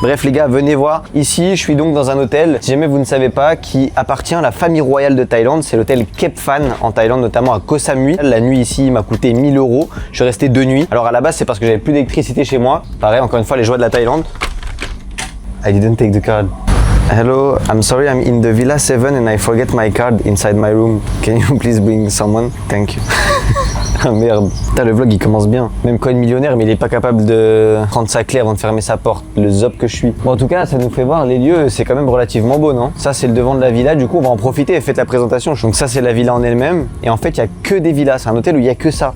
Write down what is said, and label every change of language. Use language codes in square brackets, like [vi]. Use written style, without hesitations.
[fr] Bref les gars, venez voir. Ici je suis donc dans un hôtel, si jamais vous ne savez pas, qui appartient à la famille royale de Thaïlande. C'est l'hôtel Kep Phan en Thaïlande, notamment à Koh Samui. La nuit ici m'a coûté 1000 €. Je suis resté 2 nuits. Alors à la base c'est parce que j'avais plus d'électricité chez moi. Pareil, encore une fois les joies de la Thaïlande. [en] I didn't take the card. Hello, I'm sorry, I'm in the Villa 7 and I forget my card inside my room. Can you please bring someone? Thank you. [fr] Ah merde. Putain, le vlog il commence bien. Même coin millionnaire, mais il est pas capable de prendre sa clé avant de fermer sa porte. Le zop que je suis. Bon, en tout cas, ça nous fait voir les lieux, c'est quand même relativement beau, non? Ça, c'est le devant de la villa. Du coup, on va en profiter et faites la présentation. Donc, ça, c'est la villa en elle-même. Et en fait, il y a que des villas. C'est un hôtel où il y a que ça.